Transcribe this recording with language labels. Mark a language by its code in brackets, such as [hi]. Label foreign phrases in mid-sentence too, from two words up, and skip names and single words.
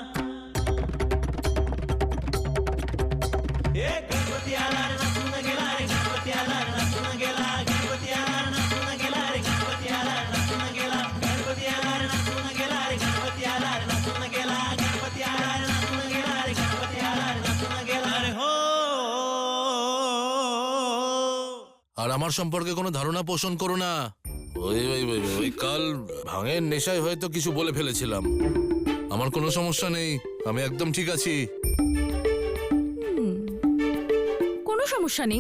[mr] गणपती आला रे नसून गेला रे गणपती आला रे नसून गेला गणपती आला रे नसून गेला रे गणपती आला रे नसून गेला गणपती आला रे नसून गेला रे गणपती आला रे नसून गेला गणपती आला रे नसून गेला रे गणपती आला रे नसून गेला रे हो [bn] আর আমার সম্পর্কে কোনো ধারণা পোষণ করো না। ওই কাল ভাঙের নেশায় হয়তো কিছু বলে ফেলেছিলাম। আমার কোনো সমস্যা নেই, আমি একদম ঠিক আছি। কোনো সমস্যা নেই?